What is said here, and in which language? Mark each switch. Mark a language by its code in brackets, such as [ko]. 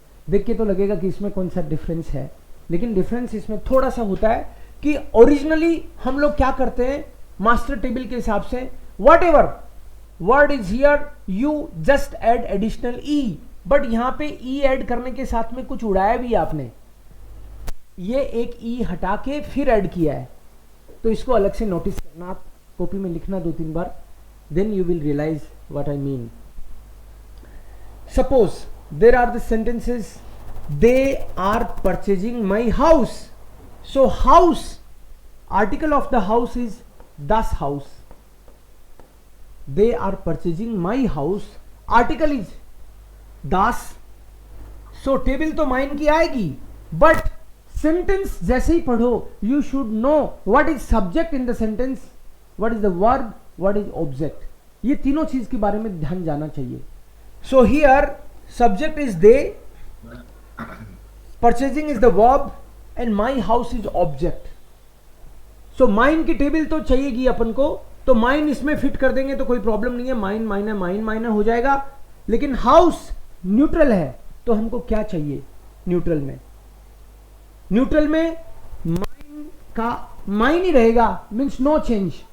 [hi] देख के तो लगेगा कि इसमें कौन सा डिफरेंस है, लेकिन डिफरेंस इसमें थोड़ा सा होता है कि ओरिजिनली हम लोग क्या करते हैं मास्टर टेबल के हिसाब से, [en] whatever word is here you just add additional E, [hi] but यहां पे ई ऐड करने के साथ में कुछ उड़ाया भी आपने, ये एक ई हटा के फिर ऐड किया है, तो इसको अलग से नोटिस करना, आप कॉपी में लिखना 2-3 बार, [en] Then you will realize what I mean. Suppose there are the sentences, they are purchasing my house, so house, article of the house is das house, they are purchasing my house, article is das, so table [hi] तो mine की आएगी, [en] but sentence जैसे ही पढ़ो you should know what is subject in the sentence, what is the verb, what is object, [hi] ये तीनों चीज के बारे में ध्यान जाना चाहिए। [en] so here subject is they, purchasing is the verb, and my house is object. [hi] So mine की टेबल तो चाहिएगी अपन को, तो माइन इसमें फिट कर देंगे तो कोई प्रॉब्लम नहीं है. माइन माइनर हो जाएगा. लेकिन हाउस न्यूट्रल है, तो हमको क्या चाहिए न्यूट्रल में? न्यूट्रल में माइन का माइन ही रहेगा, मीन्स नो चेंज.